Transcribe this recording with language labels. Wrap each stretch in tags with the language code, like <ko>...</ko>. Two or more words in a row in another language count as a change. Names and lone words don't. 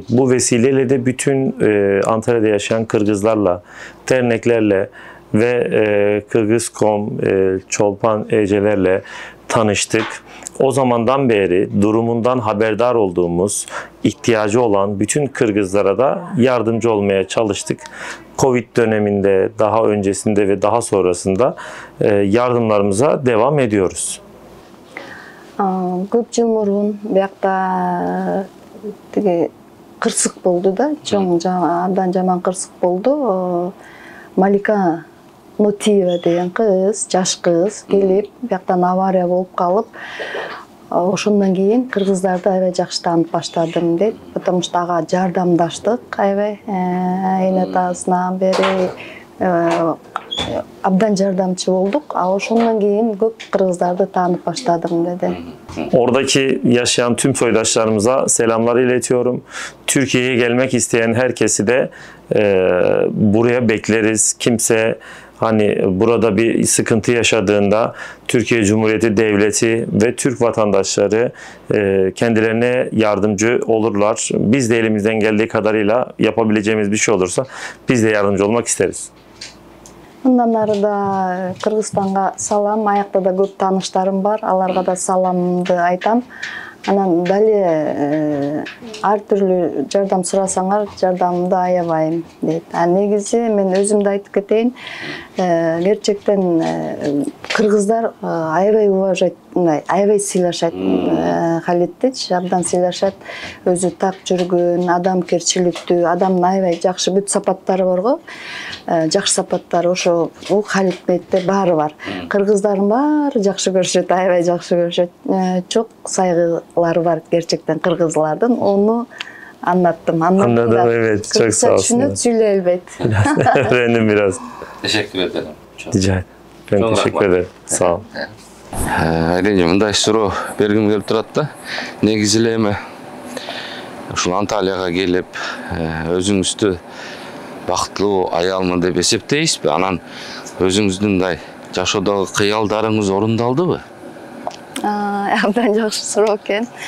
<tr>Bu vesileyle de bütün Antalya'da yaşayan Kırgızlarla, derneklerle ve Kırgız.com, Çolpan Ecelerle tanıştık. O zamandan beri durumundan haberdar olduğumuz, ihtiyacı olan bütün Kırgızlara da yardımcı olmaya çalıştık. Covid döneminde, daha öncesinde ve daha sonrasında yardımlarımıza devam ediyoruz.</tr> <ky>Көп жыл мурун биякта тиги кырсык болду да, абдан жаман кырсык болду. Малика Нотиева деген кыз, жаш кыз келип, бияктан авария болуп калып, ошондон кийин кыргыздарды аябай жакшы таанып баштадым дейт.</ky> <ru>Потому что</ru> <ky>ага жардамдаштык аябай, эне атасынан бери абдан жардамчы болдук. Ошондон кийин көп кыргыздарды таанып баштадым dedi.</ky> <tr>Oradaki yaşayan tüm soydaşlarımıza selamlar iletiyorum. Türkiye'ye gelmek isteyen herkesi de buraya bekleriz. Kimse hani burada bir sıkıntı yaşadığında Türkiye Cumhuriyeti Devleti ve Türk vatandaşları kendilerine yardımcı olurlar. Biz de elimizden geldiği kadarıyla yapabileceğimiz bir şey olursa biz de yardımcı olmak isteriz. Мындан ары да Кыргызстанга салам, аякта да көп тааныштарым бар, аларга да саламды айтам. Анан дали ар түрлүү жардам сурасаңар, жардамды аябайм дейт. Негизи мен өзүм да айтып кетейин, gerçekten кыргыздар аябай уважать, аябай сыйлашат Халитти, абдан сыйлашат. Өзү так жүргөн, адамкерчиликтүү, адамдын аябай жакшы бүт сапаттары бар го. Жакшы сапаттары ошо Халитте баары бар. Кыргыздардын баары жакшы көрүшөт, аябай жакшы көрүшөт. Çok saygıları var gerçekten Kırgızlardın. Onu anlattım. Anladım, evet. Çok sağ olsun. Söyle elbet. Öğrendim biraz. Teşekkür ederim. Rica ederim. Ben teşekkür ederim. Sağ ol.</tr> <ky>Әрине мындай суроо бергим келип турат да. Негизи эле эме ушул Анталияга келип, өзүңүздү бактылуу аялмын деп эсептейсизби? Анан өзүңүздүн мындай жашоодогу кыялдарыңыз орундалдыбы? Абдан жакшы суроо экен.</ky>